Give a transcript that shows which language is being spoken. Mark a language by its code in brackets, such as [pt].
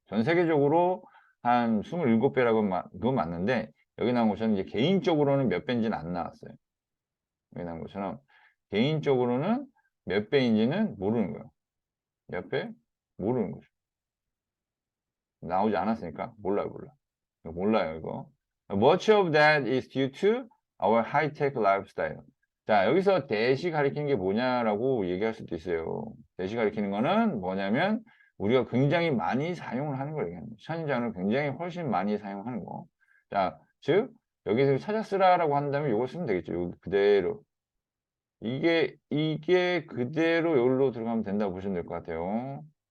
[ko] 전 세계적으로 한 27배라고 그건 맞는데 여기 나온 것처럼 이제 개인적으로는 몇 배인지는 안 나왔어요. 여기 나온 것처럼 개인적으로는 몇 배인지는 모르는 거예요. 몇 배? 모르는 거죠. 나오지 않았으니까 몰라요. 몰라요 이거. [en] Much of that is due to our high-tech lifestyle. [ko] 자, 여기서 대시 가리키는 게 뭐냐라고 얘기할 수도 있어요. 대시 가리키는 거는 뭐냐면 우리가 굉장히 많이 사용을 하는 걸 얘기합니다. 천연자원을 굉장히 훨씬 많이 사용하는 거. 자, 즉 여기서 찾아 쓰라라고 한다면 이걸 쓰면 되겠죠. 여기 그대로. 이게 그대로 여기로 들어가면 된다고 보시면 될 것 같아요.